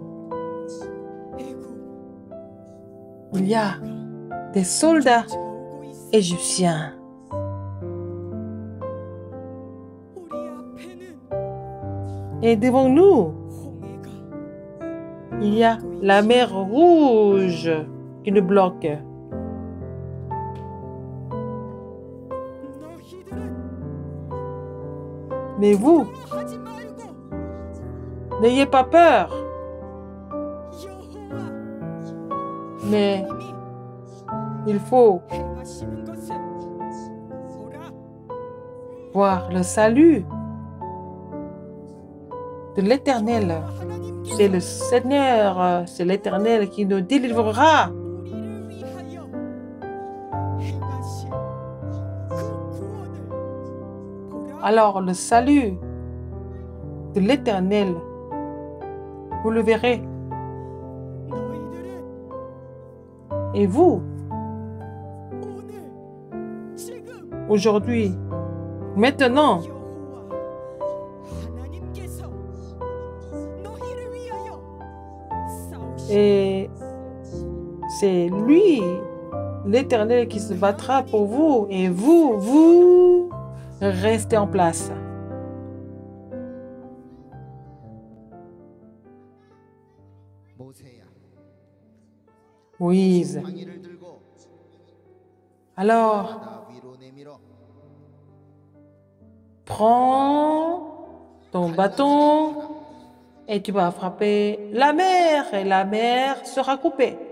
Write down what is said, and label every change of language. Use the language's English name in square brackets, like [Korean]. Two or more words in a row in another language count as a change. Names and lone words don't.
[Korean] 애굽 [French] il y a des soldats [Korean] 오고 있어. [French] égyptiens. [Korean] 우리 앞에는 [French] Et devant nous, [Korean] 홍해가 [French] il y a la mer Rouge qui nous bloque. [Korean] 너희들은 [French] Mais vous, [Korean] 하지 말고 [French] n'ayez pas peur. [Korean] 여호와 [French] Mais [Korean] 이미 [French] il faut [Korean] 행하시는 것을 보라. [French] voir le salut de l'Éternel. [Korean] 하나님께서 [French] C'est le Seigneur, c'est l'Éternel qui nous délivrera. [Korean] 우리를 위하여 행하신 그 구원을 보라. [French] Alors le salut de l'Éternel, vous le verrez. [Korean] 너희들은 [French] Et vous, [Korean] 오늘 지금 [French] aujourd'hui, maintenant, [Korean] 여호와 하나님께서 너희를 [French] Et c'est lui, l'Éternel, qui se battra pour vous. Et vous restez en place. [Korean] 모세야, [French] Moïse. [Korean] 방위를 들고 [French] Alors, [Korean] 나 위로 내밀어. [French] prends ton bâton et tu vas frapper la mer et la mer sera coupée.